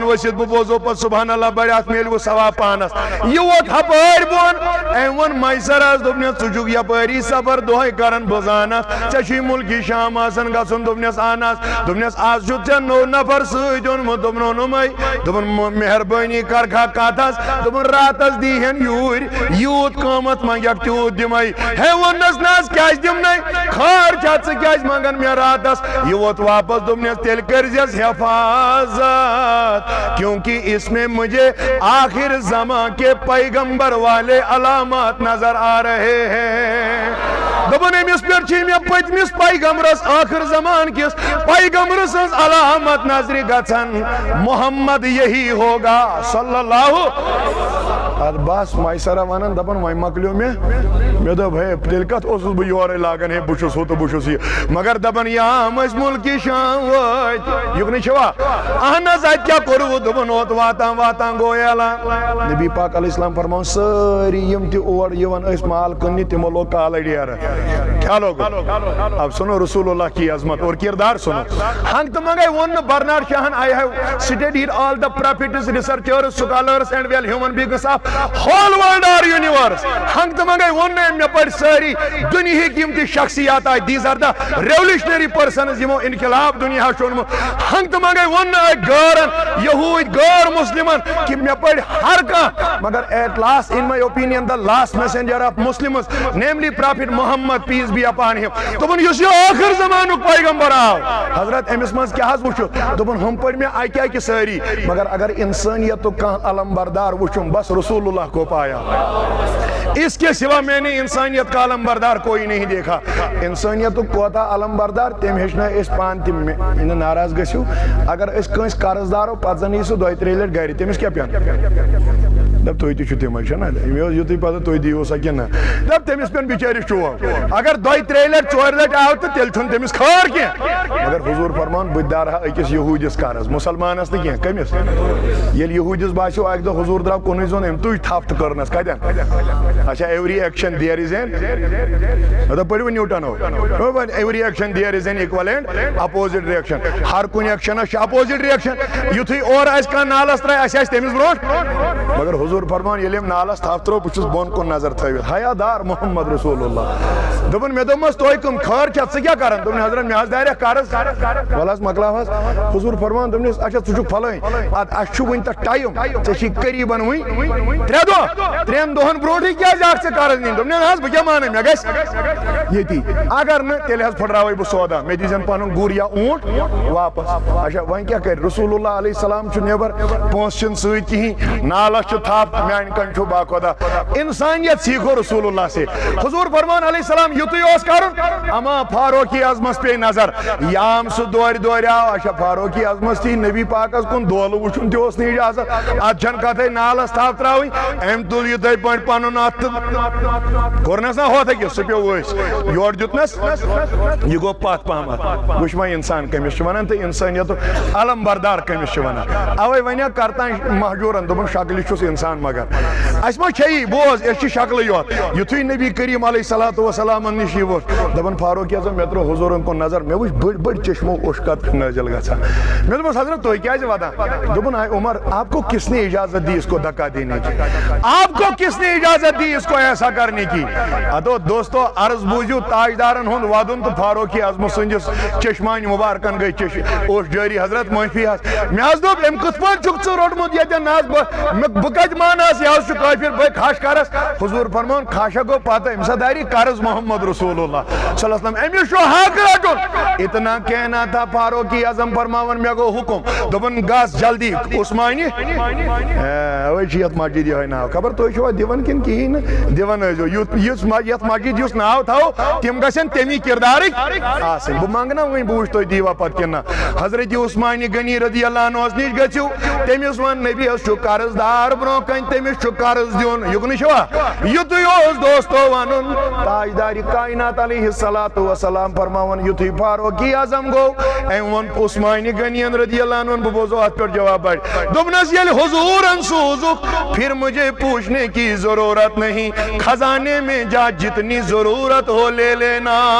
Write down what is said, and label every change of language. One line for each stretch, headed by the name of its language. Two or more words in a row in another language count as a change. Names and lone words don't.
Kashmiri: ؤسِتھ بہٕ بوزو پتہٕ سبحان اللہ بڑِ اتھ میلوٕ ثواب پانس یہِ ووت ہپٲرۍ بۄن أمۍ ووٚن میسرس دوٚپنس ژٕ چھُکھ یپٲری سفر دۄہے کران بہٕ زانس ژےٚ چھُے مُلکہِ شام آسان گژھُن دوٚپنس اہن حظ دوٚپنس آز چھُتھ ژےٚ نوٚو نفر سۭتۍ اوٚنمُت دوٚپُن اوٚنُمے دوٚپُن مہربٲنی کرکھا کتھ حظ دوٚپُن راتس دیٖہن یوٗرۍ یوٗت قۭمتھ منگکھ تیوٗت دِمے ہے ووٚننس نہ حظ کیٛازِ دِمنَے خٲر چھا ژٕ کیٛازِ منگان مےٚ راتس یہِ ووت واپس دوٚپنس تیٚلہِ کٔرزٮ۪س
Urdu: حفاظت کیونکہ اس میں مجھے آخر زمان کے پیغمبر والے علامات نظر آ رہے ہیں
Kashmiri: دوٚپُن أمِس پٮ۪ٹھ چھِ مےٚ پٔتمِس پیغمبرس آخر زمان کِس پیغمبر سٕنٛز علامت نظرِ گژھان
Urdu: محمد یہی ہوگا
Kashmiri: صلی اللہ ادٕ بس میسرہ ونان دپان وۄنۍ مۄکلیو مےٚ دوٚپ ہے تیٚلہِ کتھ اوسُس بہٕ یورے لاگان ہے بہٕ چھُس ہُہ تہٕ بہٕ چھُس یہِ مگر دپان یام ٲسۍ مُلکہِ شام وٲتۍ یُکنٕے چھوا اہن حظ اَتہِ کیٛاہ کوٚروٕ دوٚپُن اوت واتان گوٚو اعلان نبی پاک علیہ السلام فرماوُن سٲری یِم تہِ اور یِوان ٲسۍ مال کٕننہِ تِمو لوگ کالے ڈیرٕ
Urdu: کیا لوگ اب سنو رسول اللہ کی عظمت اور کردار سنو
Kashmiri: ہنگ تہٕ منگے ووٚن نہٕ برنارڈ شاہن
English: I have studied all the prophets, researchers, scholars and well human beings of whole world or universe
Kashmiri: ہنگ تہٕ منگے ووٚن نہٕ أمۍ مےٚ پٔرۍ سٲری دُنہِکۍ یِم تہِ شخصیات آے
English: these are the revolutionary persons
Kashmiri: یِمو انقلاب دُنیا چھُ اوٚنمُت ہنگ تہٕ منگے ووٚن نہٕ أکۍ غٲرن یہوٗدۍ غٲر مسلمن کہِ مےٚ پٔرۍ ہر کانٛہہ مگر
English: at last in my opinion the last messenger of Muslims namely Prophet Muhammad peace be upon him
Kashmiri: دوٚپُن یُس یہِ ٲخر زمانُک پیغمبر آو حضرت أمِس منٛز کیٛاہ حظ وٕچھُو دوٚپُن ہُم پٔرۍ مےٚ اکہِ اکہِ سٲری مگر اگر انسانیتُک کانٛہہ علم بردار وٕچھُم بس
Urdu: رسول اللہ کو پایا اس کے سوا میں نے انسانیت کا علم بردار کوئی نہیں دیکھا
Kashmiri: انسانیتُک کوتاہ علم بردار تٔمۍ ہیٚچھنٲے أسۍ پانہٕ تہِ مےٚ نہٕ ناراض گٔژھِو اگر أسۍ کٲنٛسہِ قرض دارو پتہٕ زن یی سُہ دۄیہِ ترٛیٚیہِ لٹہِ گرِ تٔمِس کیٛاہ پیٚن دپ تُہۍ تہِ چھِو تِمے چھُنہ مےٚ اوس یُتُے پتہٕ تُہۍ دِیِو سا کِنہٕ نہ دپ تٔمِس پیٚن بِچٲرِس چوب اگر دۄیہِ ترٛیٚیہِ لٹہِ ژورِ لٹہِ آو تہٕ تیٚلہِ چھُنہٕ تٔمِس خٲر کینٛہہ مگر حضوٗر فرماوان بہٕ تہِ دارٕہا أکِس یہوٗدِس قرض مُسلمانس نہٕ کینٛہہ کٔمِس ییٚلہِ یہوٗدِس باسیو اکہِ دۄہ حضوٗر درٛاو کُنُے زوٚن أمۍ تُج تھپھ تہٕ کٔرنس کتٮ۪ن اچھا
English: every action there is an
Kashmiri: مطلب پٔرِو نیوٹنو
English: every action there is an equal and opposite reaction
Kashmiri: ہر کُنہِ ایکشنس چھِ
English: opposite reaction
Kashmiri: یُتھُے اورٕ آسہِ کانٛہہ نالس ترٛایہِ اسہِ آسہِ تٔمِس برونٛٹھ مگر حضوٗر حضور فرمان ییٚلہِ أمۍ نالس تھپھ ترٛوو بہٕ چھُس بۄن کُن نظر تھٲوِتھ حیادار محمد رسول اللہ دوٚپُن مےٚ دوٚپمس تُہۍ کٕم خٲر چھا ژٕ کیٛاہ کران دوٚپُن حضرت مےٚ حظ داریٚکھ قرض وَلہٕ حظ مۄکلاو حظ حضور فرمان دوٚپنس اچھا ژٕ چھُکھ فلٲنۍ اَدٕ اَسہِ چھُ وُنہِ تتھ ٹایم ژےٚ چھی قریٖبن وُنہِ 3 دۄہ 3 دۄہن برونٛٹھٕے کیٛازِ آکھ ژےٚ قرض نِنۍ دوٚپنس نہ حظ بہٕ کیٛاہ مانہٕ مےٚ گژھِ ییٚتی اگر نہٕ تیٚلہِ حظ پھٕٹراوے بہٕ سودا مےٚ دیٖزٮ۪ن پنُن گُر یا اوٗنٹ واپس اچھا وۄنۍ کیٛاہ کرِ رسول اللہ علیہ السلام چھُ نٮ۪بر پونٛسہٕ چھِنہٕ سۭتۍ کِہیٖنۍ نالس چھُ تھپھ میانہِ کَنہِ چھُ باخۄدا
Urdu: انسانیت سیٖکھو رسول اللہ سے
Kashmiri: حضور فرمان علیہ السلام یُتُے اوس کرُن اما فاروقی اعظمس پیٚیہِ نظر یام سُہ دوریٛاو اچھا فاروقی اعظمس تھی نبی پاکس کُن دولہٕ وٕچھُن تہِ اوس نہٕ اجازت اتھ چھنہٕ کتھے نالس تھپھ تراوٕنۍ أمۍ تُل یِتھے پٲٹھۍ پنُن اتھ تہٕ کوٚرنس نا ہۄتھ أکِس سُہ پیوٚو ؤسۍ یورٕ دیُتنس یہِ گوٚو پتھ پہمتھ وٕچھ وۄنۍ انسان کٔمِس چھِ ونان تہٕ انسٲنیتُک علم بردار کٔمِس چھِ ونان اوے ونیٛاو کرتان مہجوٗرن دوٚپُن شکلہِ چھُس انسان مگر اسہِ ما چھےٚ یی بوز أسۍ چھِ شکلٕے یوت یُتھُے نبی کریم علیہ الصلوۃ والسلامن نِش یہِ ووٚتھ دوٚپُن فاروق اعظم مےٚ ترٛوو حضوٗرن کُن نظر مےٚ وٕچھ بٔڑۍ بٔڑۍ چشمو اوٚشکت نٲزِل گژھان مےٚ دوٚپمس حضرت تُہۍ کیٛازِ ودان دوٚپُن آے
Urdu: عمر آپ کو کس نے اجازت دی اس کو دھکا دینے کی آپ کو کس نے اجازت دی اس کو ایسا کرنے کی
Kashmiri: ادو دوستو عرض بوٗزِو تاجدارن ہُنٛد ودُن تہٕ فاروقی اعظم سٕنٛدِس چشمانہِ مُبارکن گٔے اوس جٲری حضرت معٲفی حظ مےٚ حظ دوٚپ أمۍ کِتھ پٲٹھۍ چھُکھ ژٕ روٚٹمُت ییٚتٮ۪ن نہ حظ بہٕ کتہِ مانس یہِ حظ چھُ کٲفِر بہٕ کھش کرس حضور فرمان کھاشا گوٚو پتہٕ أمِس داری قرض محمد رسول اللہ صلی اللہ علیہ وسلم أمِس چھُ حق رٹُن
Urdu: اتنا کہنا تھا
Kashmiri: فاروقی اعظم فرماون مےٚ گوٚو حُکُم دوٚپُن گژھ جلدی عثمانہِ اوے چھِ یتھ مسجد یِہوے ناو خبر تُہۍ چھِوا دِوان کِنہٕ کِہیٖنۍ نہٕ دِوان ٲسۍزیو یتھ مسجد یُس ناو تھاوو تِم گژھن تمی کردارٕکۍ آسٕنۍ بہٕ منٛگہٕ نا وۄنۍ بہٕ وٕچھِ تُہۍ دیٖوا پتہٕ کِنہٕ نہ حضرت عثمانہِ غنی رضی اللہ عنہس نِش گٔژھِو تٔمِس ون نبیَس چھُ قرض دار برونٛہہ کَنہِ تٔمِس چھُ قرض دیُن یُکنہٕ چھُوا یُتُے اوس دوستو ونُن تاجدارِ کائنات علیہ الصلوۃ والسلام فرماون یُتھُے فاروقی اعظم گوٚو أمۍ ووٚن عثمانہِ غنین رضی اللہ عنہن بہٕ بوزو اتھ پٮ۪ٹھ جواب بڑِ دوٚپنس ییٚلہِ حضوٗرن سوٗزُکھ
Urdu: پھر مجھے پوچھنے کی ضرورت نہیں خزانے میں جا جتنی ضرورت ہو لے لینا